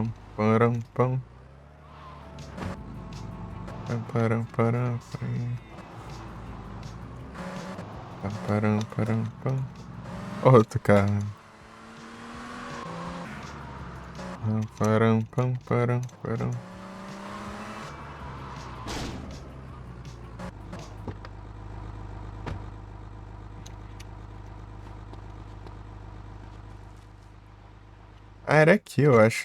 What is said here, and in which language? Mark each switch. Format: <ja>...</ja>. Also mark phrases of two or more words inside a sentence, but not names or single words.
<pt>Param, pam. Param, param, param. Param, param, pam. Outro carro. Param, pam, param, param. Ah, era aqui, eu acho.</pt>